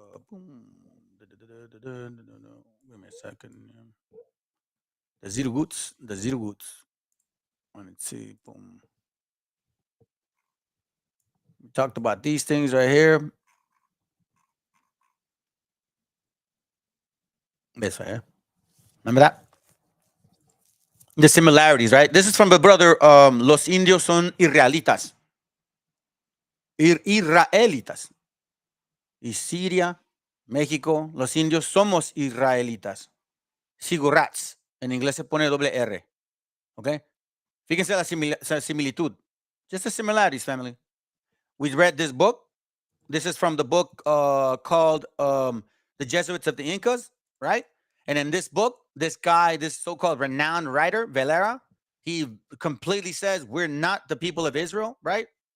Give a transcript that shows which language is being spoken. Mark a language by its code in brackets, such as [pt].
[en] Boom. Give me a second. The zero goods. The zero goods. Let's see. Boom. We talked about these things right here. This right here. Remember that? The similarities, right? This is from the brother. [es] Los indios son israelitas. Israelitas. Y Siria, México, los indios somos israelitas. Sigurats. En inglés se pone doble R. ¿Ok? Fíjense la similitud. [en] Just the similarities, family. We read this book. This is from the book called The Jesuits of the Incas, right? And in this book, this guy, this so-called renowned writer, Valera, he completely says we're not the people of Israel, right?